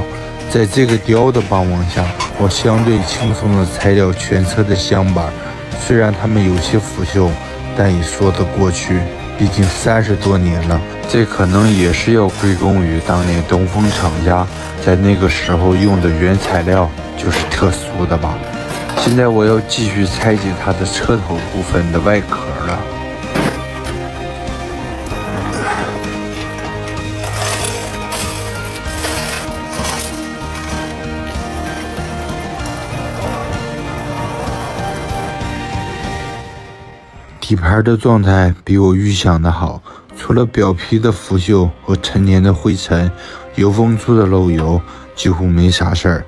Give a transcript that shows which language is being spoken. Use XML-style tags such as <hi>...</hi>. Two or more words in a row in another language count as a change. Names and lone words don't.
<zh>在這個雕的幫忙下，我相對輕鬆地拆掉全車的箱板，雖然它們有些腐朽，但也說得過去。畢竟30多年了，這可能也是要歸功於當年東風廠家在那個時候用的原材料就是特殊的吧。現在我要繼續拆解它的車頭部分的外殼了。底盤的狀態比我預想的好，除了表皮的腐朽和陳年的灰塵，油封處的漏油幾乎沒啥事兒。</zh>